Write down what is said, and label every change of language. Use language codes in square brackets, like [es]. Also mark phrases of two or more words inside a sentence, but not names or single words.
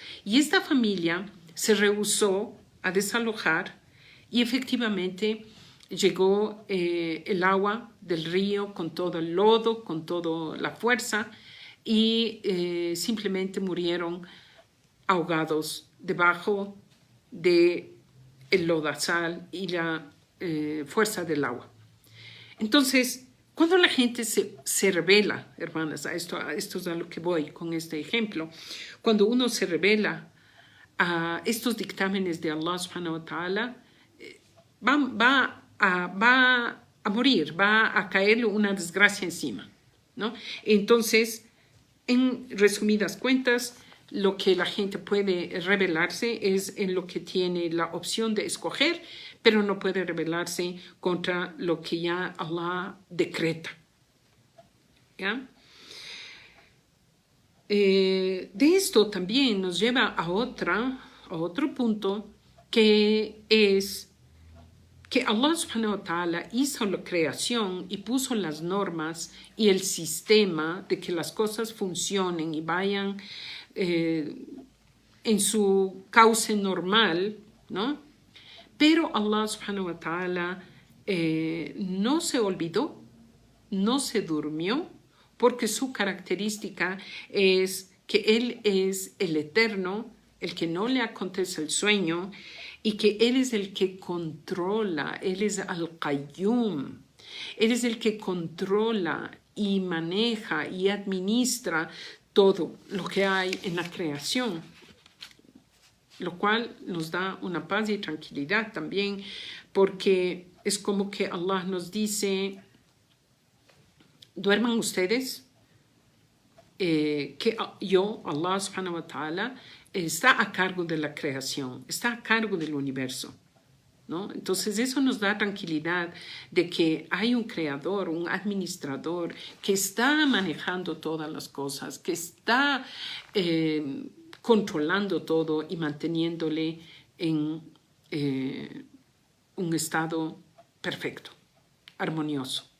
[es] Y esta familia se rehusó a desalojar y efectivamente llegó el agua del río con todo el lodo, con toda la fuerza y simplemente murieron ahogados debajo del lodazal y la fuerza del agua. Entonces, cuando la gente se rebela, hermanas, esto es a lo que voy con este ejemplo, cuando uno se rebela a estos dictámenes de Allah [ar] سبحانه وتعالى, [es] va a morir, va a caerle una desgracia encima, ¿no? Entonces, en resumidas cuentas, lo que la gente puede rebelarse es en lo que tiene la opción de escoger, pero no puede rebelarse contra lo que ya Allah decreta. ¿Ya? De esto también nos lleva a otro punto, que es que Allah [ar] سبحانه وتعالى [es] hizo la creación y puso las normas y el sistema de que las cosas funcionen y vayan en su cauce normal, ¿no? Pero Allah [ar] سبحانه وتعالى [es] no se olvidó, no se durmió, porque su característica es que Él es el eterno, el que no le acontece el sueño, y que Él es el que controla, Él es Al-Qayyum, Él es el que controla y maneja y administra todo lo que hay en la creación, lo cual nos da una paz y tranquilidad también, porque es como que Allah nos dice, duerman ustedes, que yo, Allah [ar] سبحانه وتعالى, [es] está a cargo de la creación, está a cargo del universo, ¿no? Entonces eso nos da tranquilidad de que hay un creador, un administrador que está manejando todas las cosas, que está controlando todo y manteniéndole en un estado perfecto, armonioso.